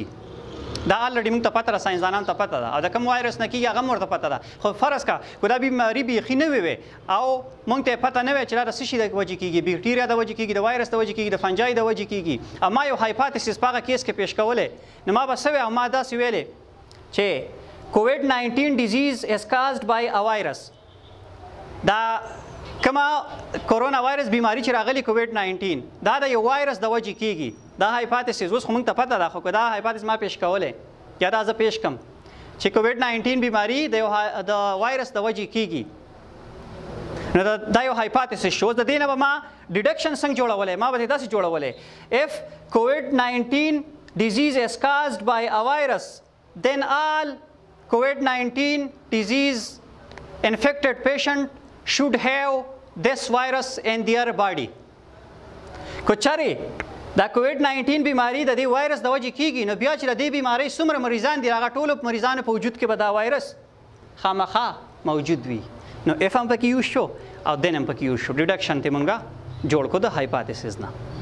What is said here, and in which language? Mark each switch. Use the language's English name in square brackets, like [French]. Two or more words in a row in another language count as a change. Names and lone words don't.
[Pashto] دا الریډي موږ ته پته ده ساینسدانانو ته پته ده او د کوم وایرس نه کیږي هغه هم ورته پته ده. خو فرض کړه که دا بیماري بیخي نوې وې او موږ ته یې پته نه وی چې دا د څه شي د وجې کیږي بیکټیریا د وجې کیږي د وایرس د وجې کیږي د فنجای د وجې کیږي او ما یو hypothesis په هغه کیس کې پیش کولی نو ما به څه وی او ما داسې ویلې چې کوویډ-19 [English] disease is caused by a virus. [Pashto] دا کومه [English] corona virus [Pashto] بیماری چې راغلی کوویډ-19 دا د یو وایرس د وجې کیږي. دا hypothesis اوس خو موږ ته پته ده خو که دا hypothesis ما پیش کولی یا دا زه پیش کم چې کوویډ-19 بیماری د وایرس د وجې کیږي نو دا یو hypothesis شو. د دې نه به ما ډیډکشن څنګه جوړولی ما به داسې جوړولی [English] if COVID-19 disease is caused by a virus then all COVID-19 disease infected patient should have this virus in their body. [Pashto] که چېرې دا کوویډ-19 بیماری د دې وایرس د وجې کیږي نو بیا چې د دې بیمارۍ څومره مریضان دي هغه ټولو مریضانو په وجود کې به دا وایرس خامخا موجود وي. نو اف هم پکې یوز شو او دین هم پکې یوز شو. ډیډکشن ته موږ جوړ کړو د hypothesis نه.